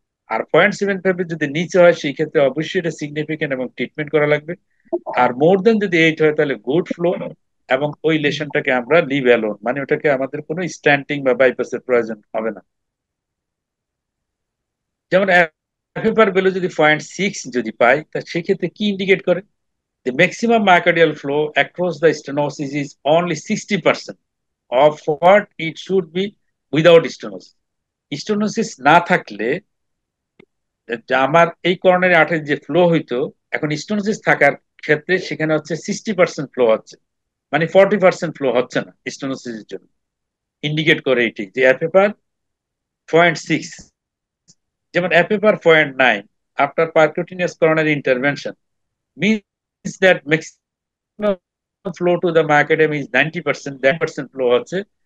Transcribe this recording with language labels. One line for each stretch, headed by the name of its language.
Bangla: আর 0.75 এর যদি নিচে হয় সেই ক্ষেত্রে অবশ্যই এটা সিগনিফিকেন্ট এবং ট্রিটমেন্ট করা লাগবে। আর মোর দেন যদি 8 হয় তাহলে গুড ফ্লো, এবং ওই লেশনটাকে আমরা লিভ অ্যালোন, মানে ওটাকে আমাদের কোনো স্ট্যান্টিং বা বাইপাসের প্রয়োজন হবে না। যেমন এফএফআর ভ্যালু যদি 0.6 যদি পাই, তা সেক্ষেত্রে কি ইন্ডিকেট করে?
English: The maximum myocardial flow across the stenosis is only 60% of what it should be without stenosis.
Bangla: Stenosis না থাকলে যে আমার এই করোনারি আর্টারি যে ফ্লো হইতো, এখন স্টোনোসিস থাকার ক্ষেত্রে সেখানে হচ্ছে 60% ফ্লো হচ্ছে, মানে 40% ফ্লো হচ্ছে না স্টোনোসিসের জন্য। ইন্ডিকেট করে এটি যে
English: FFR 0.6, যেমন FFR 0.9 after percutaneous coronary intervention means that maximum flow to the myocardium is 90%, that percent flow হচ্ছে।